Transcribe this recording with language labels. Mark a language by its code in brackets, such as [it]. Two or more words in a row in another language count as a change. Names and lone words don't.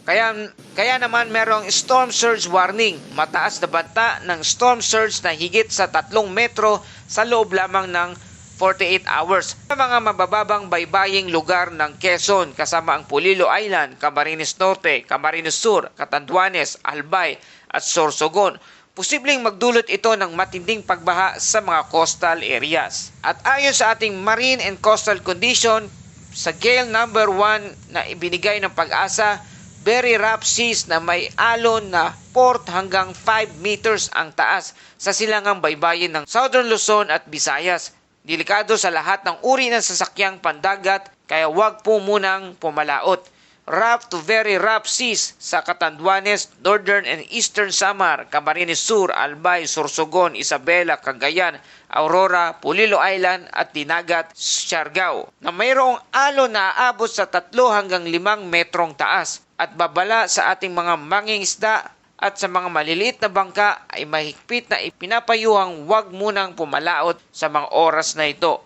[tl] Kaya naman merong [en] storm surge warning, [tl] mataas na banta ng [en] storm surge [tl] na higit sa 3 metro sa loob lamang ng [en] 48 hours [tl] sa mga mabababang baybaying lugar ng Quezon kasama ang Polillo Island, Camarines Norte, Camarines Sur, Catanduanes, Albay at Sorsogon. Posibleng magdulot ito ng matinding pagbaha sa mga [en] coastal areas. [tl] At ayon sa ating [en] Marine and Coastal Condition, [tl] sa gale number 1 na ibinigay ng Pag-asa, [en] very rough seas [tl] na may alon na 4 hanggang 5 meters ang taas sa silangang baybayin ng Southern Luzon at Visayas. Delikado sa lahat ng uri ng sasakyang pandagat kaya huwag po munang pumalaot. [en] Rough to very rough seas [tl] sa Catanduanes, Northern and Eastern Samar, Camarines Sur, Albay, Sorsogon, Isabela, Cagayan, Aurora, Polillo Island at Dinagat, Siargao na mayroong alon na aabot sa 3 hanggang 5 metrong taas at babala sa ating mga mangingisda at sa mga maliliit na bangka ay mahigpit na ipinapayuhang huwag munang pumalaot sa mga oras na ito.